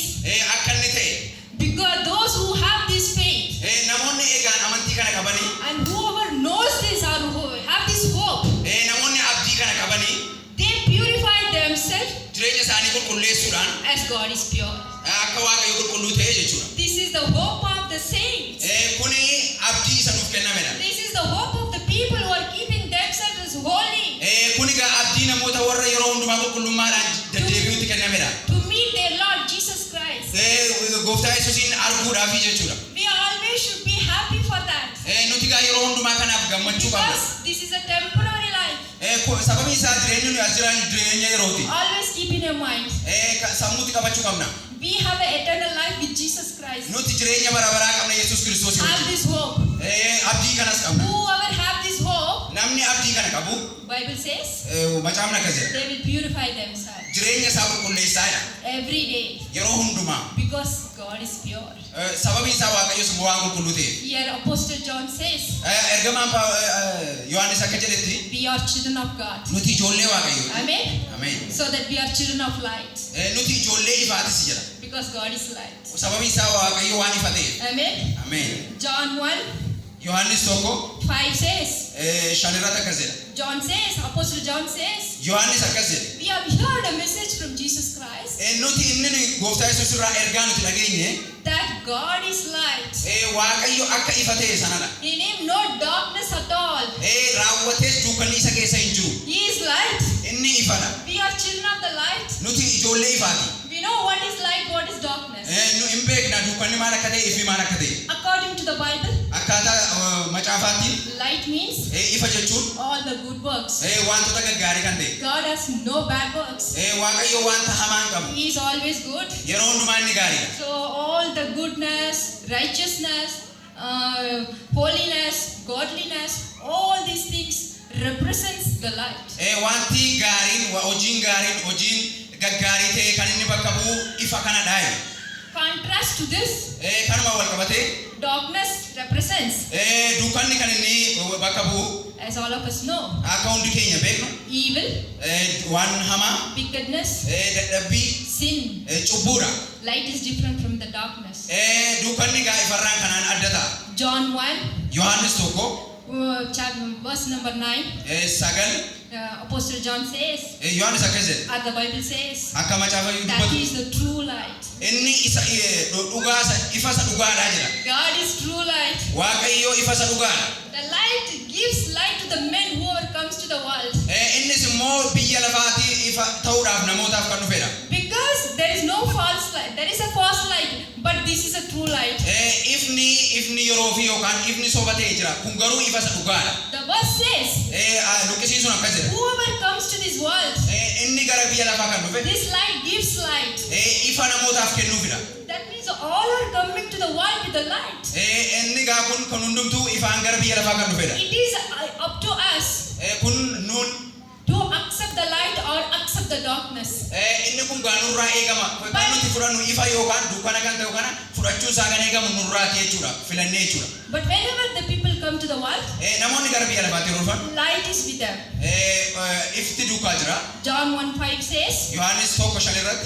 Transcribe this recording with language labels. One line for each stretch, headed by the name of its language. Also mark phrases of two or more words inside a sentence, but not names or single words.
English: Because those who have this faith, and whoever knows this or who have this hope, they purify themselves as God is pure. This is the hope the saints.
Oromo: Kuni abdii isa nuuf kennamedha.
English: This is the hope of the people who are keeping themselves holy.
Oromo: Kuni ga abdii namoota warra yeroo hundumaa qulqullummaadhaan deddeebi'uutti kennamedha.
English: To meet their Lord Jesus Christ.
Oromo: Gooftaa Yesuusiin arguudhaaf jechuudha.
English: We always should be happy for that.
Oromo: Nuti ga yeroo hundumaa kanaaf gammachuu qabna.
English: Because this is a temporary life.
Oromo: Sababii isaa jireenyi nuyi as jiran jireenya yerooti.
English: Always keep in your mind.
Oromo: Sammuutti qabachuu qabna.
English: We have an eternal life with Jesus Christ.
Oromo: Nuti jireenya bara baraa qabna Yesuus Kiristoos
English: Have
Oromo: wajjin.
English: this hope.
Oromo: Abdii kanas qabna.
English: Whoever have this hope,
Oromo: Namni abdii kana qabu
English: Bible says,
Oromo: macaafni akkas jedha.
English: they will purify themselves
Oromo: Jireenya isaa qulqulleessaadha.
English: every day
Oromo: Yeroo hundumaa.
English: because God is pure.
Oromo: Sababii isaa Waaqayyos waan qulqulluu ta'eef.
English: Here Apostle John says,
Oromo: Ergamaan Yohaannis akka jedhetti
English: we are children of God.
Oromo: nuti ijoollee Waaqayyooti.
English: Amen.
Oromo: Ameen.
English: So that we are children of light
Oromo: Nuti ijoollee ifaatis jedha.
English: because God is light.
Oromo: Sababii isaa Waaqayyo waan ifa ta'eef.
English: Amen.
Oromo: Ameen.
English: John 1
Oromo: Yohaannis tokko
English: 5 says,
Oromo: shanirratti akkas jedha.
English: John says, Apostle John says,
Oromo: Yohaannis akkas jedha.
English: we have heard a message from Jesus Christ
Oromo: Nuti inni gooftaa Yesuus irraa ergaa nuti dhageenye
English: that God is light.
Oromo: Waaqayyo akka ifa ta'e sanadha.
English: In him no darkness at all.
Oromo: Raawwatees dukkanni isa keessa hin jiru.
English: He is light.
Oromo: Inni ifadha.
English: We are children of the light.
Oromo: Nuti ijoollee ifaati.
English: We know what is light, what is darkness.
Oromo: Nu hin beekna dukkanni maal akka ta'e ifi maal akka ta'e.
English: According to the Bible,
Oromo: Akkaataa macaafaatti
English: light means
Oromo: ifa jechuun
English: all the good works.
Oromo: wantoota gaggaarii kan ta'e.
English: God has no bad works.
Oromo: Waaqayyo wanta hamaa hin qabu.
English: He is always good.
Oromo: Yeroo hundumaa inni gaariidha.
English: So all the goodness, righteousness, holiness, godliness, all these things represents the light.
Oromo: Wanti gaariin, hojiin gaariin, hojiin gaggaarii ta'e kan inni bakka bu'u ifa kanadha.
English: Contrast to this,
Oromo: Kanuma wal qabatee
English: darkness represents,
Oromo: dukkanni kan inni bakka bu'u
English: as all of us know,
Oromo: akka hundi keenya beeknu
English: evil,
Oromo: waan hamaa,
English: wickedness,
Oromo: dadhabbii,
English: sin.
Oromo: cubbuudha.
English: Light is different from the darkness.
Oromo: Dukkanni gaa ifarraan kanaan adda ta'a.
English: John 1,
Oromo: Yohaannis tokko
English: verse number 9,
Oromo: sagal
English: Apostle John says,
Oromo: Yohaannis akkas jedha.
English: and the Bible says,
Oromo: Akka macaafa
English: that
Oromo: dubbatu
English: he is the true light.
Oromo: inni isa dhugaa ifa isa dhugaadha jedha.
English: God is true light.
Oromo: Waaqayyo ifa isa dhugaadha.
English: The light gives light to the men who comes to the world.
Oromo: Innis immoo biyya lafaatii ifa ta'uudhaaf namootaaf kan dhufedha.
English: Because there is no false light. There is a false light, but this is a true light.
Oromo: Ifni yeroo fi yookaan ifni soba ta'e jira. Kun garuu ifa isa dhugaadha.
English: The verse says,
Oromo: Luqqisiin sun akkas jedha.
English: whoever comes to this world,
Oromo: Inni gara biyya lafaa kan dhufe
English: this light gives light.
Oromo: ifa namootaaf kennuufidha.
English: That means all are coming to the world with the light.
Oromo: Inni gaa kun hundumtuu ifaan gara biyya lafaa kan dhufedha.
English: It is up to us
Oromo: Kun nuun
English: to accept the light or accept the darkness.
Oromo: inni kun gaa nurraa eegama. Kan nuti fudhannu ifa yookaan dukkana kan ta'u kana fudhachuu isaa kan eegamu nurraati jechuudha. Filannee jechuudha.
English: But whenever the people come to the world,
Oromo: Namoonni gara biyya lafaatti yeroo dhufan
English: light is with them.
Oromo: ifti dukkaa jira.
English: John 1:5 says,
Oromo: Yohaannis tokko 5 irratti